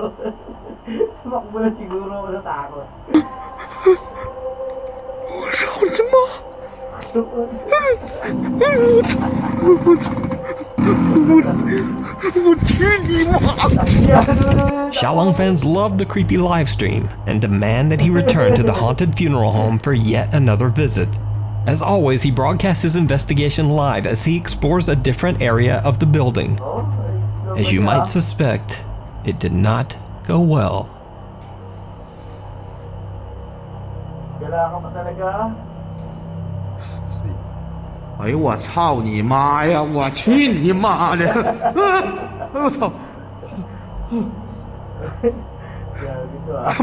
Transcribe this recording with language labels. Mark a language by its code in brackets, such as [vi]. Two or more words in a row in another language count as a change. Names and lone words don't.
[tl] Tumakbo na siguro ako sa takot. Wala ko naman. [en] Xiaolong fans love the creepy live stream and demand that he return to the haunted funeral home for yet another visit. As always, he broadcasts his investigation live as he explores a different area of the building. As you might suspect, it did not go well. [tl] Gala ka pa talaga? [zh] 哎呦我操你妈呀！我去你妈的！我操！ [tl] Grabe to ah.